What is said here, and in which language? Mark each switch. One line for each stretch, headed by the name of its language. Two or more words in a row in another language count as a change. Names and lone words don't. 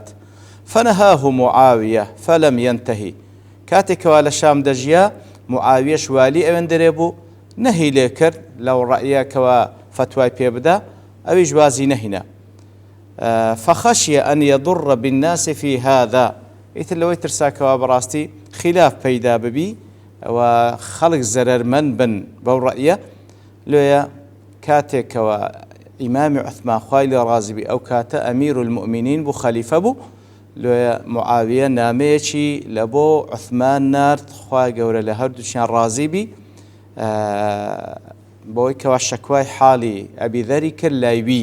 Arabic: فنهاه معاویە فلم ينتهي،
Central Kurdish: کاتێکەوە لە شام دەژیا معاویەش والی ئەوێندەرێ بوو نەهی لێ کرد لەو ڕەیەکەوە فتوای پێ بدا، ئەویش وازی نەهینا.
Arabic: فخشي أن يضر بالناس في هذا،
Central Kurdish: ئیتر لەوەی ترساکەوە بەڕاستی خلاف پەیدا ببی و خەڵک زەرەرمەند بن بەو ڕەیە. لێیە کاتێکەوە ئیمامی عوثمان خوای لێ ڕازی بی ئەو کاتە
Arabic: ئەمیر المؤمنین
Central Kurdish: بوو، خەلیفە بوو، لێیە معاویە نامەیەکی لە بۆ عوثمان نارد، خوای گەورە لە هەردووچیان ڕازی بی، بۆی کەوا شەکوای حاڵی ئەبی ذەری کرد لای وی.